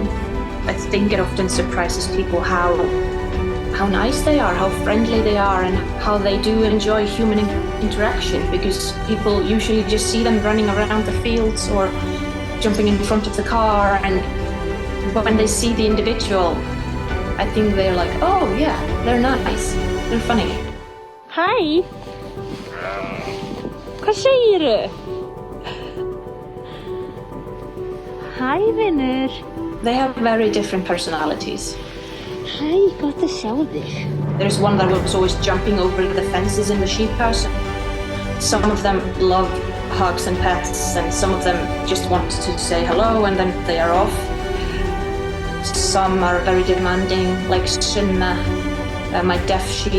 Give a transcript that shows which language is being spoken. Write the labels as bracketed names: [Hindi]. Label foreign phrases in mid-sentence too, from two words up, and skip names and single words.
[English] I think it often surprises people how nice they are, how friendly they are, and how they do enjoy human interaction, because people usually just see them running around the fields or jumping in front of the car, but when they see the individual, I think they're like, oh yeah, they're nice, they're funny. [Icelandic] Hæ? Hvað segirðu? Hæ, vinur. [English] They have very different personalities. [Icelandic] Hæ, gott að sjá þig. [English] There's one that was always jumping over the fences in the sheep house. Some of them love hugs and pets, and some of them just want to say hello and then they are off. Some are very demanding, like Sunna, my deaf sheep.